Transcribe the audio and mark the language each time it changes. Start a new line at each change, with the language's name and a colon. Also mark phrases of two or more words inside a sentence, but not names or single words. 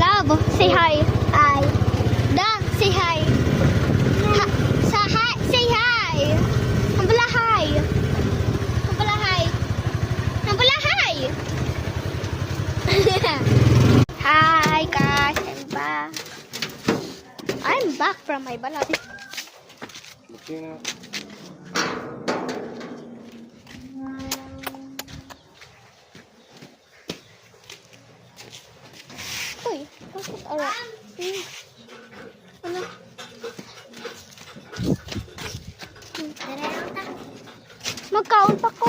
English: say hi. Hi. Dog, say hi. Ha, say hi. Hambala hi. Hambala hi. Hambala hi. Hi guys, I'm back from my balad.
Filipino: Uy, bakit ara?
Cebuano: Ano? Magkaon pa ko.